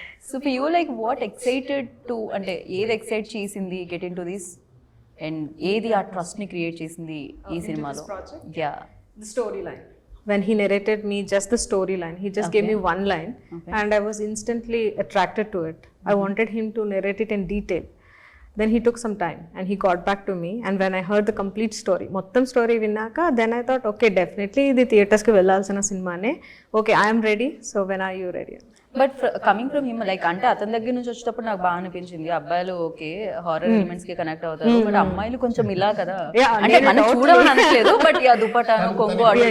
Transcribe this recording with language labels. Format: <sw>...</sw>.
<en>so for you like what excited to,</en> <te>అంటే ఏది excite చేసింది</te> <en>get into this,</en> <te>and ఏది ఆ ట్రస్ట్ని క్రియేట్ చేసింది ఈ సినిమాలో? Yeah,</te> <en>the storyline. When he narrated me just the storyline, he just gave me one line, and I was instantly attracted to it. I wanted him to narrate it in detail. Then he took some time and he got back to me, and when I heard the complete story,</en> <te>mottam story vinnaka,</te> <en>then I thought, okay, definitely</en> <te>the theaters ki vellalsina cinema ne.</te> <en>Okay, I am ready. So when are you ready? But coming from him, like</en> <te>అంటే అతని దగ్గర నుంచి వచ్చేటప్పుడు నాకు బాగా అనిపించింది, అబ్బాయిలు okay horror elements కి కనెక్ట్ అవుతారు, బట్ అమ్మాయిలు కొంచెం ఇలా కదా, అంటే మనం చూడమని అనట్లేదు, బట్ దుపటాను కొంగు</te>